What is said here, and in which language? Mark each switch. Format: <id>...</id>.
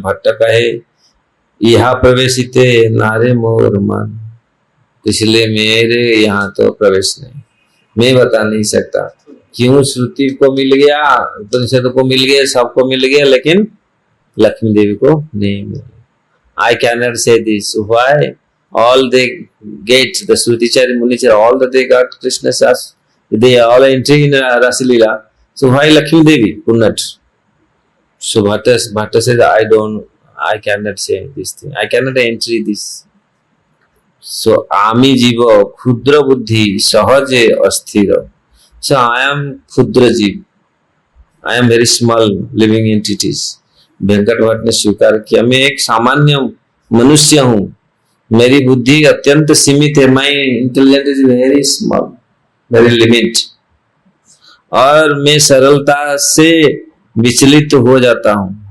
<bn>भट्ट कहे यहाँ प्रवेशिते नारे मोर मन,</bn> <hi>इसलिए मेरे यहाँ तो प्रवेश नहीं। मैं बता नहीं सकता क्यों श्रुति को मिल गया, उपनिषद को मिल गया, सबको मिल गया, लेकिन लक्ष्मी देवी को नहीं मिला।</hi> <en>I can not say this why all they get the Srutichari Munichari, all that they got Krishna Sas, they all entry in Rasalila. So why Lakshmi Devi could not? So Bhatta says, I cannot say this thing. I cannot enter this. So</en> <bn>Ami Jiva Khudra Buddhi Sahaje Asthira.</bn> <en>So I am Khudra Jiv. I am very small living entities.</en> <hi>Venkat Bhatt ने स्वीकार किया मैं एक सामान्य मनुष्य हूँ, मेरी बुद्धि अत्यंत सीमित है,</hi> <en>my intelligence is very small, very limit,</en> <hi>और मैं सरलता से विचलित हो जाता हूं।</hi>